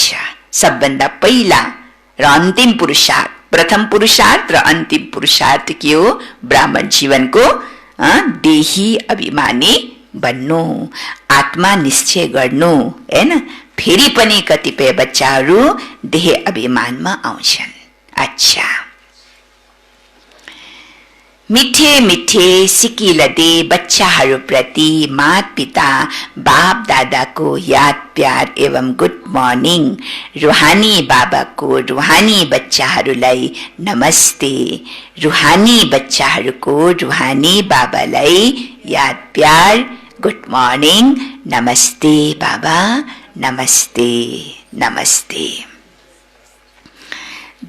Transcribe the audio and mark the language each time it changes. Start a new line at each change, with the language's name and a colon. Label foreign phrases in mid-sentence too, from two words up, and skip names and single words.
Nepali: सबभन्दा पहिला र अन्तिम पुरुषार्थ, प्रथम पुरुषार्थ र अन्तिम पुरुषार्थ के हो, ब्राह्मण जीवनको देही अभिमानी बन्नु, आत्मा निश्चय गर्नु हैन। फेरि पनि कतिपय बच्चाहरू देह अभिमानमा आउँछन्। अच्छा, मिठे मिठे सिकिलदे बच्चाहरूप्रति माता पिता बाप दादाको याद प्यार एवं
English: good morning.
Nepali: रुहानी बाबाको रुहानी बच्चाहरूलाई नमस्ते। रुहानी बच्चाहरूको रुहानी बाबालाई याद प्यार
English: good morning,
Nepali: नमस्ते बाबा, नमस्ते नमस्ते।